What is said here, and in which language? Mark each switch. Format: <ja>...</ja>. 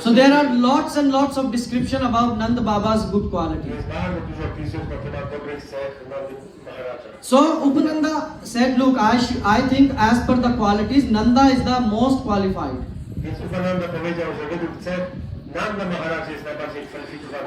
<en>So there are lots and lots of description about Nanda Baba's good quality.</en> <pl>Jest bardzo dużo opisów na temat dobrych cech Nandy Maharaja.</pl> <en>So Upananda said, look, I think as per the qualities, Nanda is the most qualified.</en> <pl>Więc Upananda powiedział, że według cech Nanda Maharaj jest najbardziej kwalifikowany.</pl>